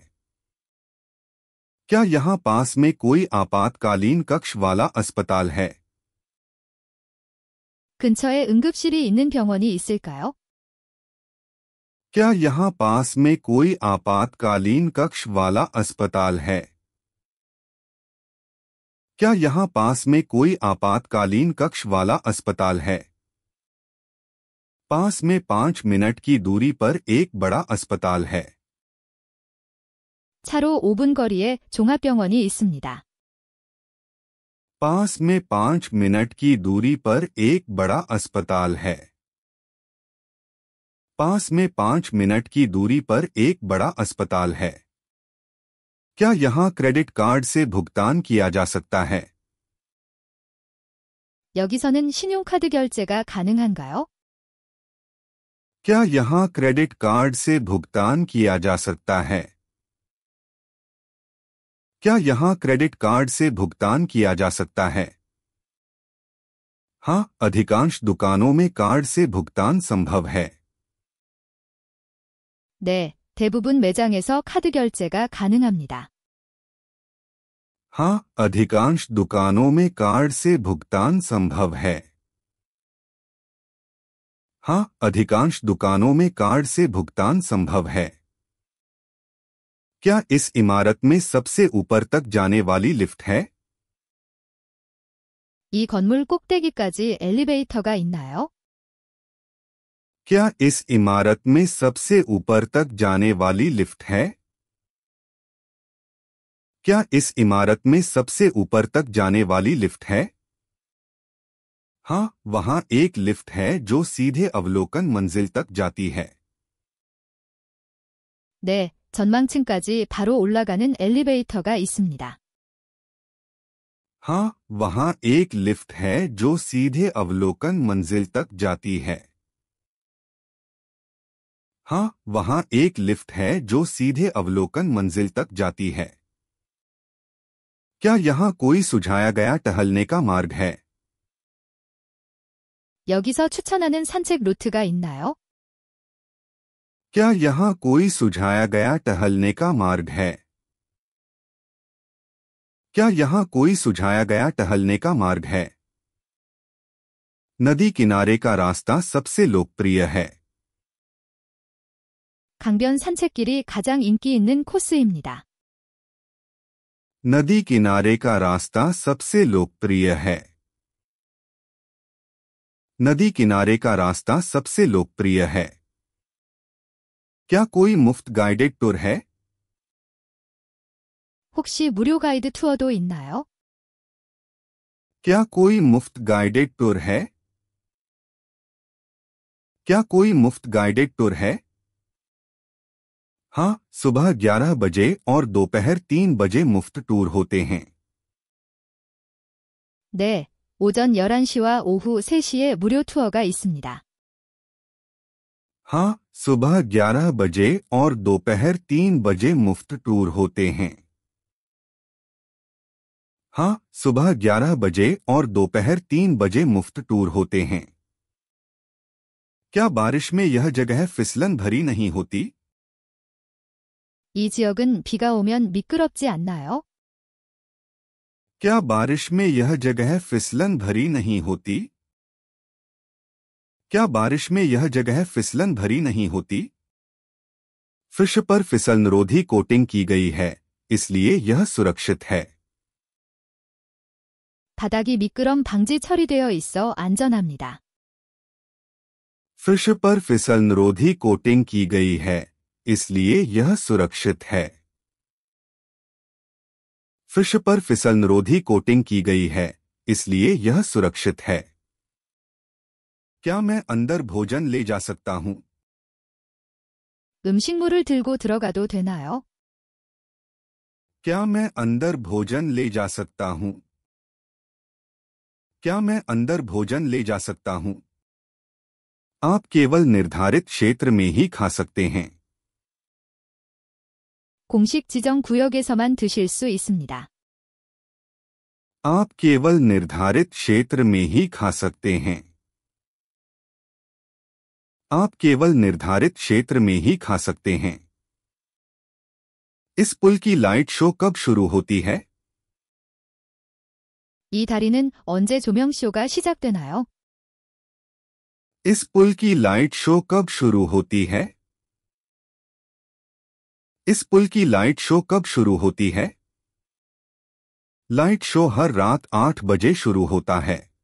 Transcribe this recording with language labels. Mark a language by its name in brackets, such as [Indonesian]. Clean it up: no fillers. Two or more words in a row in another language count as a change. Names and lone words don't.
[Hindi] क्या यहाँ पास में कोई आपातकालीन कक्ष वाला अस्पताल है? [Korean] 근처에 응급실이 있는 병원이 있을까요? [Hindi] क्या यहाँ पास में कोई आपातकालीन कक्ष वाला अस्पताल है? क्या यहाँ पास में कोई आपातकालीन कक्ष वाला अस्पताल है? पास में 5 मिनट की दूरी पर एक बड़ा अस्पताल है। [Korean] 차로 5분 거리에 종합병원이 있습니다. [Hindi] पास में 5 मिनट की दूरी पर एक बड़ा अस्पताल है। पास में 5 मिनट की दूरी पर एक बड़ा अस्पताल है। क्या यहाँ [English] credit card [Hindi] से भुगतान किया जा सकता है? [Korean] 여기서는 신용카드 결제가 가능한가요? [Hindi] क्या यहाँ [English] credit card [Hindi] से भुगतान किया जा सकता है? क्या यहाँ [English] credit card [Hindi] से भुगतान किया जा सकता है? हाँ, अधिकांश दुकानों में कार्ड से भुगतान संभव है। [Korean] 네. 대부분 매장에서 카드 결제가 가능합니다. [Hindi] हाँ, अधिकांश दुकानों में कार्ड से भुगतान संभव है। हाँ, अधिकांश दुकानों में कार्ड से भुगतान संभव है। क्या इस इमारत में सबसे ऊपर तक जाने वाली लिफ्ट है? [Korean] 이 건물 꼭대기까지 엘리베이터가 있나요? [Hindi] क्या इस इमारत में सबसे ऊपर तक जाने वाली लिफ्ट है? क्या इस इमारत में सबसे ऊपर तक जाने वाली लिफ्ट है? हाँ, वहां एक लिफ्ट है जो सीधे अवलोकन मंजिल तक जाती है। [Korean] 네. 전망층까지 바로 올라가는 엘리베이터가 있습니다. [Hindi] हाँ, वहां एक लिफ्ट है जो सीधे अवलोकन मंजिल तक जाती है। हाँ, वहां एक लिफ्ट है जो सीधे अवलोकन मंजिल तक जाती है। क्या यहाँ कोई सुझाया गया टहलने का मार्ग है? [Korean] 여기서 추천하는 산책 루트가 있나요? [Hindi] क्या यहाँ कोई सुझाया गया टहलने का मार्ग है? क्या यहाँ कोई सुझाया गया टहलने का मार्ग है? नदी किनारे का रास्ता सबसे लोकप्रिय है। [Korean] 강변 산책길이 가장 인기 있는 코스입니다. [Hindi] नदी किनारे का रास्ता सबसे लोकप्रिय है। नदी किनारे का रास्ता सबसे लोकप्रिय है। क्या कोई मुफ्त [English] guided tour [Hindi] है? [Korean] 혹시 무료 가이드 투어도 있나요? [Hindi] क्या कोई मुफ्त [English] guided tour [Hindi] है? क्या कोई मुफ्त [English] guided tour [Hindi] है? हाँ, सुबह 11 बजे और दोपहर 3 बजे मुफ्त टूर होते हैं। [Korean] 네, 오전 11시와 오후 3시에 무료 투어가 있습니다. [Hindi] हाँ, सुबह 11 बजे और दोपहर 3 बजे मुफ्त टूर होते हैं। हाँ, सुबह 11 बजे और दोपहर 3 बजे मुफ्त टूर होते हैं। क्या बारिश में यह जगह फिसलन भरी नहीं होती? [Korean] 이 지역은 비가 오면 미끄럽지 않나요? [Hindi] क्या बारिश में यह जगह फिसलन भरी नहीं होती? क्या बारिश में यह जगह फिसलन भरी नहीं होती? फर्श पर फिसलनरोधी कोटिंग की गई है, इसलिए यह सुरक्षित है। [Korean] 바닥이 미끄럼 방지 처리되어 있어 안전합니다. [Hindi] फर्श पर फिसलनरोधी कोटिंग की गई है, इसलिए यह सुरक्षित है। फर्श पर फिसलनरोधी कोटिंग की गई है, इसलिए यह सुरक्षित है। क्या मैं अंदर भोजन ले जा सकता हूं? [Korean] 음식물을 들고 들어가도 되나요? [Hindi] क्या मैं अंदर भोजन ले जा सकता हूं? क्या मैं अंदर भोजन ले जा सकता हूं? आप केवल निर्धारित क्षेत्र में ही खा सकते हैं। [Korean] 공식 지정 구역에서만 드실 수 있습니다. [Hindi] आप केवल निर्धारित क्षेत्र में ही खा सकते हैं। आप केवल निर्धारित क्षेत्र में ही खा सकते हैं। इस पुल की [English] light show [Hindi] कब शुरू होती है? [Korean] 이 다리는 언제 조명쇼가 시작되나요? [Hindi] इस पुल की [English] light show [Hindi] कब शुरू होती है? इस पुल की [English] light show [Hindi] कब शुरू होती है? [English] light show [Hindi] हर रात 8 बजे शुरू होता है।